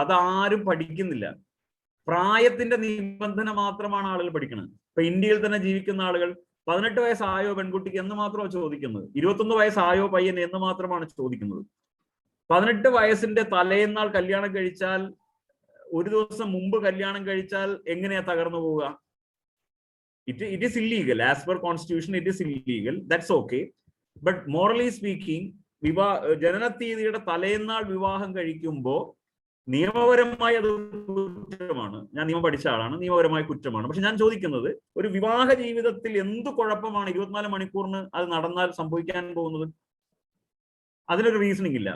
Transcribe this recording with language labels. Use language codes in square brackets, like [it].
[ml] അത് ആരും പഠിക്കുന്നില്ല. പ്രായത്തിന്റെ നിബന്ധന മാത്രമാണ് ആളുകൾ പഠിക്കുന്നത്. ഇപ്പൊ ഇന്ത്യയിൽ തന്നെ ജീവിക്കുന്ന ആളുകൾ 18 വയസ്സായോ പെൺകുട്ടിക്ക് എന്ന് മാത്രമാണ് ചോദിക്കുന്നത്, 21 വയസ്സായോ പയ്യൻ എന്ന് മാത്രമാണ് ചോദിക്കുന്നത്. 18 വയസ്സിന്റെ തലേന്നാൾ കല്യാണം കഴിച്ചാൽ, ഒരു ദിവസം മുമ്പ് കല്യാണം കഴിച്ചാൽ എങ്ങനെയാ തകർന്നു പോവുക? [en] It is illegal as per constitution. It is illegal. That's okay. But morally speaking, [ml] ജനനത്തീയതിയുടെ തലേന്നാൾ വിവാഹം കഴിക്കുമ്പോൾ നിയമപരമായി അത് കുറ്റമാണ്. ഞാൻ നിയമം പഠിച്ച ആളാണ്, നിയമപരമായ കുറ്റമാണ്. പക്ഷെ ഞാൻ ചോദിക്കുന്നത്, ഒരു വിവാഹ ജീവിതത്തിൽ എന്ത് കുഴപ്പമാണ് 24 മണിക്കൂറിന് അത് നടന്നാൽ സംഭവിക്കാൻ പോകുന്നത്? അതിനൊരു റീസണിങ് ഇല്ല.